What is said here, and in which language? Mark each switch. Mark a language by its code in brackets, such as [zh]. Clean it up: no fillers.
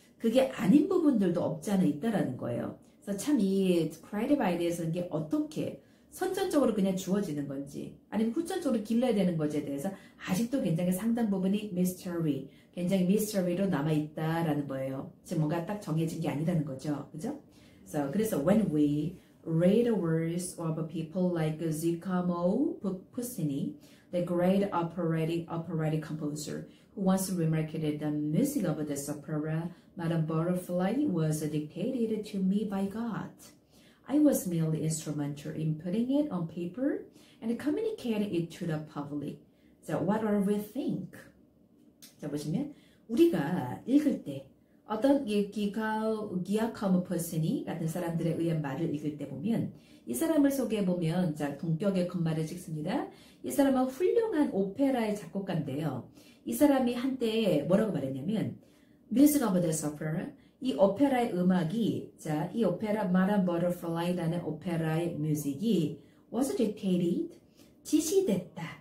[ko] 그게 아닌 부분들도 없지 않아 있다라는 거예요. 그래서 참 이 creative ideas라는 게 어떻게 선천적으로 그냥 주어지는 건지 아니면 후천적으로 길러야 되는 것에 대해서 아직도 굉장히 상당 부분이 mystery, 굉장히 mystery로 남아있다라는 거예요. 지금 뭔가 딱 정해진 게 아니라는 거죠. 그죠? 그래서 [en] when we read the words of people like Giacomo Puccini, the great operatic composer, who once remarked that the music of this opera, Madame Butterfly, was dictated to me by God. I was merely instrumental in putting it on paper and communicating it to the public. So what do we think? [ko] 자, 보시면 우리가 읽을 때 어떤 기아카모 퍼슨이 같은 사람들에 의한 말을 읽을 때 보면 이 사람을 소개해 보면 자 동격의 컴마를 찍습니다. 이 사람은 훌륭한 오페라의 작곡가인데요. 이 사람이 한때 뭐라고 말했냐면 [en] Music of the Opera, [ko] 이 오페라의 음악이 자 이 오페라 Madame Butterfly라는 오페라의 뮤직이 [en] was dictated [ko] 지시됐다.